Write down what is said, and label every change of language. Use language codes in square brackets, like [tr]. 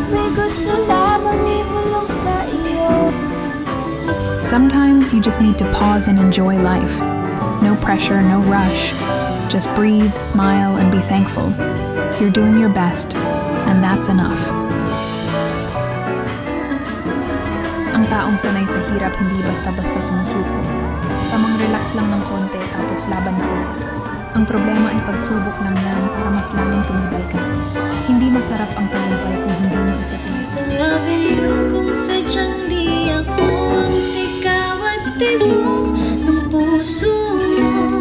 [tl] May gusto lamang ibulong sa iyo. [en] Sometimes you just need to pause and enjoy life. No pressure, no rush. Just breathe, smile, and be thankful. You're doing your best, and that's enough. [tl] Ang taong sanay sa hirap hindi basta-basta sumusuko. Tamang relax lang ng konti tapos laban na ulit. Ang problema ay pagsubok lang yan para mas lalong tumibay ka. Hindi masarap ang tagumpay kung hindi mo ito pinag. [en] Loving you [tl] kung sadyang di ako ang sigaw at tibok ng puso mo.